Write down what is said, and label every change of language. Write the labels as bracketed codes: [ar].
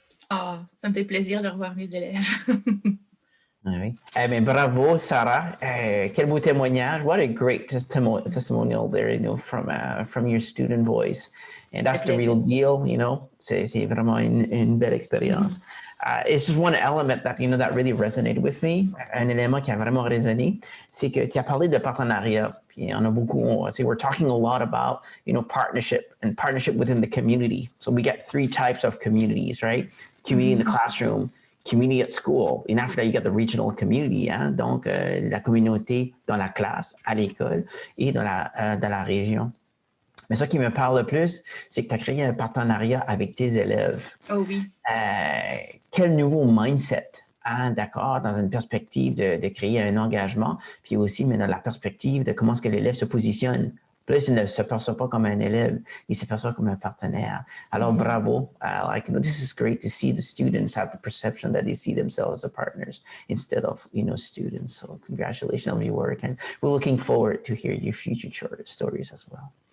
[fr] Ah, ça me fait plaisir de revoir mes élèves. Oui. Eh bien, bravo, Sarah. Quel beau témoignage. [en] What a great testimonial there, from your student voice. And that's the real deal, [fr] C'est vraiment une belle expérience. [en] It's just one element that, that really resonated with me. [fr] Un élément qui a vraiment résonné, c'est que tu as parlé de partenariat. Puis on a beaucoup, [en] we're talking a lot about, partnership and partnership within the community. So we get 3 types of communities, right? Community in the classroom, community at school. And after that, you get the regional community, [fr] donc la communauté dans la classe, à l'école et dans la région. Mais ce qui me parle le plus, c'est que tu as créé un partenariat avec tes élèves. Oh oui. Quel nouveau mindset, d'accord, dans une perspective de créer un engagement, puis aussi, mais dans la perspective de comment est-ce que l'élève se positionne. Plus, il ne se perçoit pas comme un élève, il se perçoit comme un partenaire. Alors, bravo. [en] This is great to see the students have the perception that they see themselves as partners instead of, students. So, congratulations on your work. And we're looking forward to hear your future stories as well.